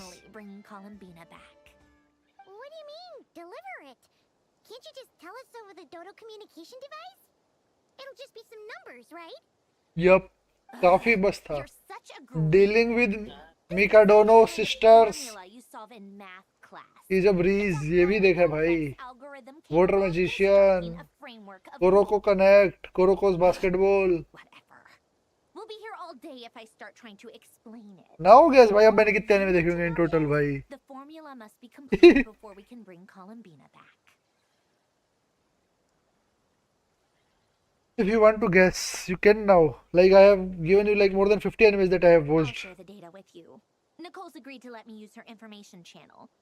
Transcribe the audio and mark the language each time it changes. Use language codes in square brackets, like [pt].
[en] finally bring Columbina back. What do you mean, deliver it? Can't you just tell us over the Dodo communication device? It'll just be some numbers, right? Yup, [hi] काफी बस था. [en] Dealing with Mikado sisters. Formula you solve in math [hi] ये जब bridge ये भी देखा है भाई, water magician, कोरोको connect, कोरोकोस basketball. [en] We'll be here all day if I start trying to explain it. [hi] Now gas भाई, अब मैंने कितने एनिमे देखे होंगे इन टोटल भाई? [en] The formula must be complete before we can bring Columbina back. If you want to guess, you can now. Like I have given you like more than 50 animes that I have I'll watched. share the data with you. Nicole's agreed to let me use her information channel.